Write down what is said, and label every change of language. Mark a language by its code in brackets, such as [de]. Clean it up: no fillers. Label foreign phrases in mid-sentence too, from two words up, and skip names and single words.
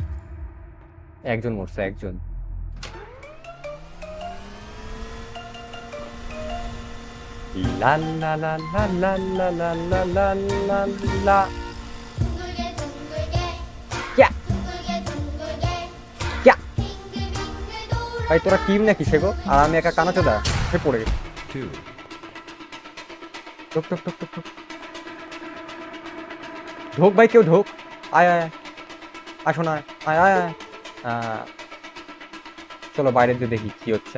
[bn] একজন মরছে, একজন। লা লা লা লা লা লা লা লা লা লা লা। [ko] 둥글게 둥글게 ক্যা 둥글게 둥글게 ক্যা 빙글빙글 돌아 [bn] ভাই তোরা টিম নাকি সেগো? আর আমি একা কানাচোদা সে পড়ে গেছে। ঢোক ঢোক ঢোক ঢোক ঢোক ঢোক ভাই, কেউ ঢোক। আয় আয় আয়। আসো না, আয় আয় আয়। চলো বাইরে দিয়ে দেখি কি হচ্ছে।